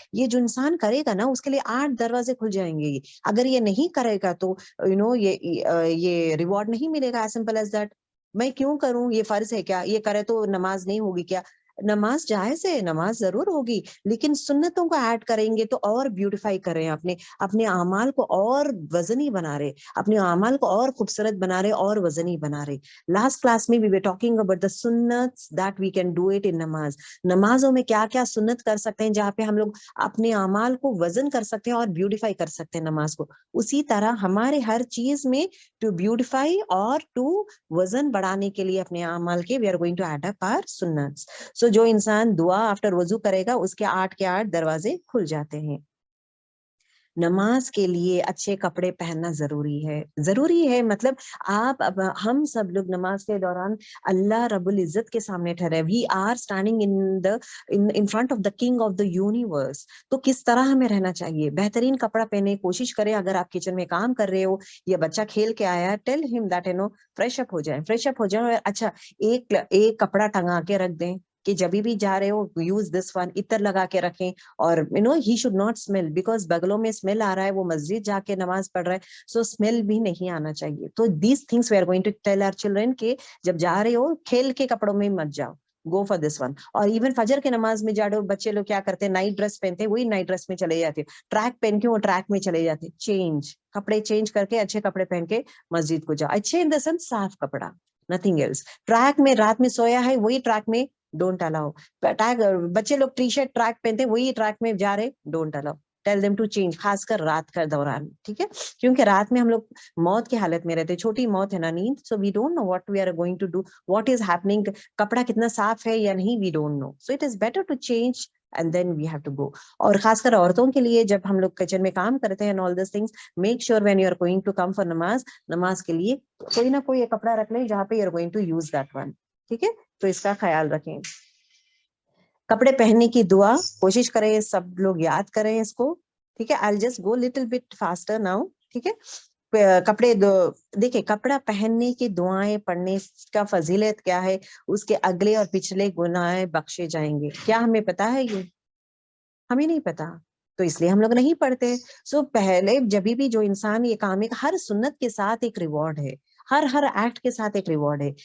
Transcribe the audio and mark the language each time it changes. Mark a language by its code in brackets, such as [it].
[ur] یہ جو انسان کرے گا نا اس کے لیے 8 دروازے کھل جائیں گے. اگر یہ نہیں کرے گا تو یہ ریوارڈ نہیں ملے گا. [en] As simple as that. [ur] میں کیوں کروں, یہ فرض ہے کیا, یہ کرے تو نماز نہیں ہوگی کیا؟ نماز جائز ہے, نماز ضرور ہوگی, لیکن سنتوں کو ایڈ کریں گے تو اور بیوٹیفائی کر رہے ہیں, اپنے اعمال کو اور وزنی بنا رہے, اپنے اعمال کو اور خوبصورت بنا رہے, اور وزنی بنا رہے. [en] Last class میں we were talking about the sunnats that we can do it in namaz. [ur] نمازوں میں کیا کیا سنت کر سکتے ہیں جہاں پہ ہم لوگ اپنے اعمال کو وزن کر سکتے ہیں اور بیوٹیفائی کر سکتے ہیں نماز کو. اسی طرح ہمارے ہر چیز میں ٹو بیوٹیفائی اور ٹو وزن بڑھانے کے لیے اپنے اعمال کے [en] we are going to add up our sunnats. [ur] So جو انسان دعا آفٹر وضو کرے گا اس کے 8 کے 8 دروازے کھل جاتے ہیں. نماز کے لیے اچھے کپڑے پہننا ضروری ہے مطلب آپ ہم سب لوگ نماز کے دوران اللہ رب العزت کے سامنے ٹھہرے. [en] We are standing in front of the king of the universe. [ur] تو کس طرح ہمیں رہنا چاہیے؟ بہترین کپڑا پہنے, کوشش کریں اگر آپ کچن میں کام کر رہے ہو یا بچہ کھیل کے آیا ہے, [en] tell him that [ur] فریش اپ ہو جائیں اور اچھا ایک کپڑا ٹنگا کے رکھ دیں کہ جب بھی جا رہے ہو [en] use this one, [ur] عطر لگا کے رکھیں. اور [en] he should not smell, because [ur] بغلوں میں اسمیل آ رہا ہے, وہ مسجد جا کے نماز پڑھ رہا ہے, سو اسمیل بھی نہیں آنا چاہیے. [en] تو these things we are going to tell our children [ur] کہ جب جا رہے ہو کھیل کے کپڑوں میں مت جاؤ, [en] Go for this one. [ur] اور ایون فجر کے نماز میں جا رہے ہو, بچے لوگ کیا کرتے ہیں, نائٹ ڈریس پہنتے ہیں, وہی نائٹ ڈریس میں چلے جاتے, ٹریک پہن کے وہ ٹریک میں چلے جاتے. کپڑے چینج کر کے اچھے کپڑے پہن کے مسجد کو جاؤ. [en] اچھے in the sense [ur] صاف کپڑا, [en] Nothing else. [ur] ٹریک میں رات میں سویا ہے, وہی ٹریک میں [en] Don't allow. [ur] بچے لوگ ٹی شرٹ ٹریک پہنتے, وہی ٹریک میں جا رہے, don't allow. [en] tell them to change, [ur] خاص کر رات کا دوران, ٹھیک ہے, کیونکہ رات میں ہم لوگ موت کی حالت میں رہتے, چھوٹی موت ہے نا نیند. [en] so we don't know what we are going to do, what is happening, [ur] کپڑا کتنا صاف ہے یا نہیں, [en] We don't know. So it is better to change and then we have to go. [ur] اور خاص کر عورتوں کے لیے جب ہم لوگ کچن میں کام کرتے ہیں [en] all these things, make sure when you are going to come for [ur] نماز کے لیے کوئی نہ کوئی ایک کپڑا رکھ لیں جہاں پہ [en] you are going to use that one, [ur] ٹھیک ہے. تو اس کا خیال رکھیں. کپڑے پہننے کی دعا کوشش کریں سب لوگ یاد کریں اس کو, ٹھیک ہے. [en] I'll just go little bit faster now, [ur] ٹھیک ہے. کپڑے دیکھیں, کپڑا پہننے کی دعائیں پڑھنے کا فضیلت کیا ہے, اس کے اگلے اور پچھلے گناہ بخشے جائیں گے. کیا ہمیں پتا ہے یہ؟ ہمیں نہیں پتا, تو اس لیے ہم لوگ نہیں پڑھتے. سو پہلے جب بھی جو انسان یہ کام ہے, ہر سنت کے ساتھ ایک ریوارڈ ہے, ہر ایکٹ کے ساتھ ایک ریوارڈ ہے.